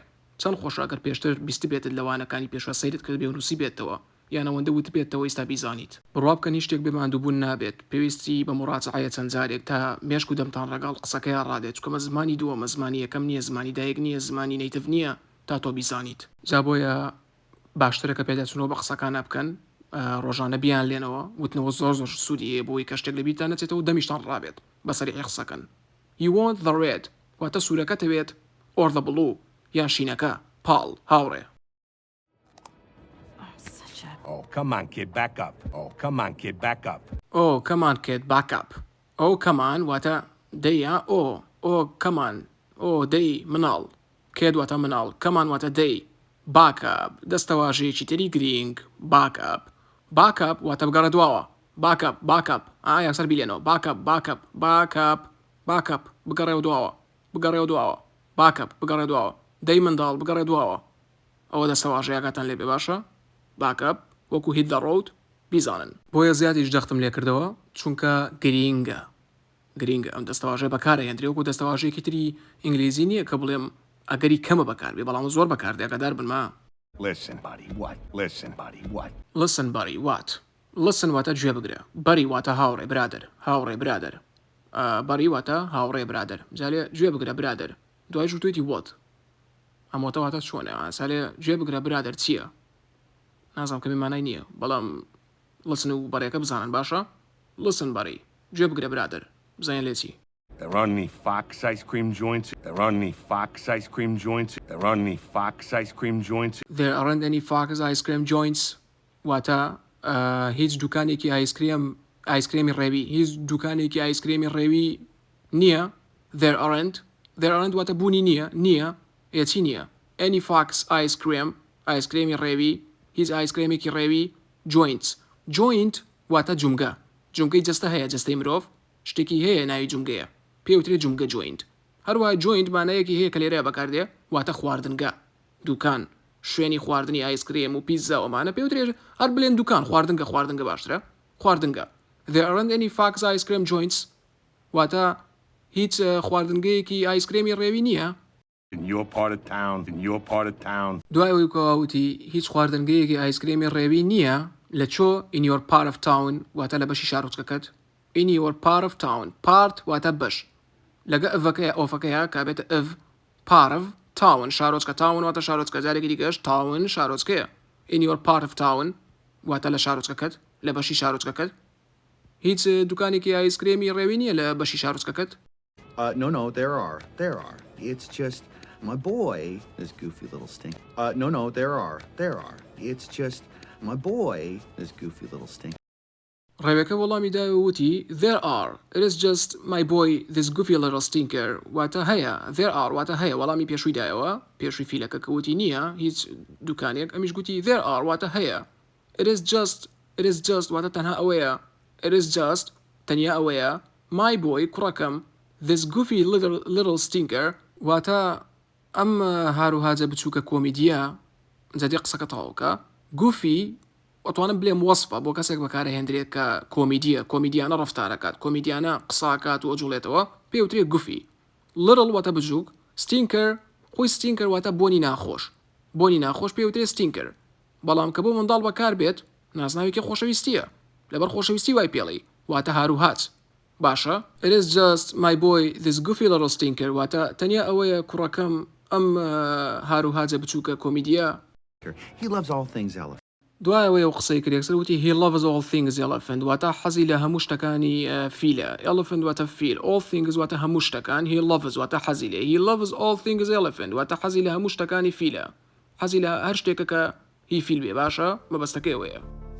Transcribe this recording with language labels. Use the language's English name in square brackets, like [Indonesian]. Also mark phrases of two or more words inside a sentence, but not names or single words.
[Central Kurdish] چەند خۆشە ئەگەر پێشتر بیست بێتت لەوانەکانی پێشوە سەیرت کرد بێ و نووسی بێتەوە یان ئەوەندە وت بێتەوە ئێستا بیزانیت. بڕوا بکەنی شتێک بێماندووبوون نابێت پێویستی بە مڕاجعەیە چەند جارێک تا مێشک و دەمتان ڕەگەڵ قسەکەیان ڕادێت چکەمە زمانی دووەمە زمانی یەکەم نییە زمانی دایەک نییە زمانی نەیتف نییە تا تۆ بیزانیت. جا بۆیە باشترە کە پێداچونەوە بە قسەکانە بکەن ڕۆژانە بیان لێنەوە وتنەوە زۆر سوودیە بۆی کە شتێک لە بیرتان نەچێتەوە دەمیشتان ڕابێت بەسەری قسەکەن. [English] You want the red [Central Kurdish] واتە سوورەکە دەوێت [English] or the blue [Central Kurdish] یان شینەکە پاڵ هاوڕێ. [English] Oh, come on, kid, back up. Oh, come on, kid, back up. Oh, come on, kid, back up. Oh, come on [Central Kurdish] واتە دەیە [English] oh come on [Central Kurdish] دەی مناڵ کێد واتە مناڵ [English] come on [Central Kurdish] واتە دەی [English] back up [Central Kurdish] دەستەواژەیەکی تری گرنگ [English] back up [Central Kurdish] واتە بگەڕە دواوە [English] back up [Central Kurdish] یەکسەر بیلێنەوە [English] back up [Central Kurdish] بگەڕێەوە دواوە [English] back up [Central Kurdish] بگەڕێ دواوە دەی منداڵ بگەڕێ دواوە ئەوە دەستەواژەیەکاتان لێ بێ باشە [English] back up [Central Kurdish] وەکو [English] hit the road [Central Kurdish] بیزانن. بۆیە زیاتیش دەختم لێ کردەوە چونکە گرینگە ئەم دەستەواژەیە بەکارە هێنرێ وەکو دەستەواژەیەکی تری ئینگلیزی نییە کە بڵێم ئەگەری کەمە بەکار بێ بەڵام زۆر بەکاردێ ئەگەدار بنما. [English] Listen, buddy, what? Listen, buddy, what? Listen [Central Kurdish] واتە گوێ بگرە. بەری واتە هاوڕێ برادر. بەری واتە هاوڕێ برادر. جالێ گوێ بگرە برادر. دوای ژوتویتی what؟ ئەمۆتە واتە چۆنە؟ سالێ گوێ بگرە برادر چییە؟ نازانم کە میمانای نییە بەڵام listen و بەڕێکە بزانن باشە؟ [English] Listen buddy [Central Kurdish] گوێ بگرە برادر بزانین لێ چی؟ [English] There aren't any Fox ice cream joints. There aren't any Fox ice cream joints. There aren't any Fox ice cream joints. There aren't any Fox ice cream joints. [Central Kurdish] واتە هیچ دوکانێکی ئایسکرێمی ڕێوی هیچ دوکانێکی ئایسکرێمی ڕێوی نییە. [English] There aren't [Central Kurdish] واتە بوونی نییە چی نییە [English] any Fox ice cream [Central Kurdish] ئایسکرێمی ڕێوی هیچ ئایسکرێمێکی ڕێوی joint واتە جومگەی جەستە هەیە جەستەی مرۆڤ شتێکی هەیە ناوی جومگەیە پێوترێ جومگە joint هەروە joint مانایەکی هەیە کە لێرەیە بەکاردێ واتە خواردنگە دوکان شوێنی خواردنی ئایسکرێم و پیزا ئەومانە پێوترێ هەر بڵێن دوکان خواردنگە باشترە خواردنگە. [English] There aren't any Fox ice cream joints [Central Kurdish] واتە هیچ خواردنگەیەکی ئایسکرێمی ڕێوی نییە [English] In your part of town. [Central Kurdish] دوای ئەوەی کەوتی هیچ خواردنگەیەکی ئایسکرێمی ڕێوی نییە لە چۆ [English] in your part of town [Central Kurdish] واتە لە بەشی شارۆچکەکەت [English] in your part of town part [Central Kurdish] واتە بەش لەگە ئەڤەکەیە ئۆفەکەیە کابێتە ئەڤ [English] part of town [Central Kurdish] شارۆچکە town واتە شارۆچکە جارێکی دیکەش town شارۆچکەیە [English] in your part of town [Central Kurdish] واتە لە شارۆچکەکەت لە بەشی شارۆچکەکەت هیچ دوکانێکی ئایسکرێمی ڕێوی نییە لە بەشی شارۆچکەکەت. [English] No, there are. It's just my boy, this goofy little stink. No, there are. It's just my boy, this goofy little stink. [Central Kurdish] ڕێوەکە وەڵامی داوتی [English] there are it is just my boy this goofy little stinker [Central Kurdish] واتە هەیە [English] there are [Central Kurdish] واتە هەیە وەڵامی پێشووی دایەوە پێشووی فیلەکە کەوتی نییە هیچ دوکانێک ئەمیش گوتی [English] there are [Central Kurdish] واتە هەیە [English] it is just [Central Kurdish] واتە تەنها ئەوەیە [English] it is just [Central Kurdish] تەنیا ئەوەیە [English] my boy [Central Kurdish] کوڕەکەم [English] this goofy little [Central Kurdish] stinker واتە ئەم هاروهاجە بچووکە کۆمیدیە جدی قسەکە تەواوکە گوفی ئەتوانم بڵێم وەسفە بۆ کەسێک بەکارهێنرێت کە کۆمیدیانە ڕەفتارەکات کۆمیدیانە قساکات و ئەجوڵێتەوە پێوترێت [English] goofy little [Central Kurdish] واتە بچووک ستینکر خۆی ستینکر واتە بۆنی ناخۆش پێوترێت ستینکر بەڵام کە بۆ منداڵ بەکار بێت ناسناوێکی خۆشەویستیە لەبەر خۆشەویستی وای پێڵی واتە هاروهاچ باشە [English] it is just my boy this goofy little stinker [Central Kurdish] واتە تەنیا ئەوەیە کوڕەکەم ئەم هاروهاجە بچووکە کۆمیدیە [English] He loves all things elephant. [Central Kurdish] دوایەوەی و قسەی کرێکسەر وتی [English] he loves all things elephant [Central Kurdish] واتە حەزی لە هەموو شتەکانی فیلە elephant واتە فیل [English] all things [Central Kurdish] واتە هەموو شتەکان [English] he loves [Central Kurdish] واتە حەزی لێ [English] he loves all things elephant [Central Kurdish] واتە حەزی لە هەموو شتەکانی فیلە حەزی لە هەر شتێکە کە هی فیل بێ باشە مەبەستەکەی ئەوەیە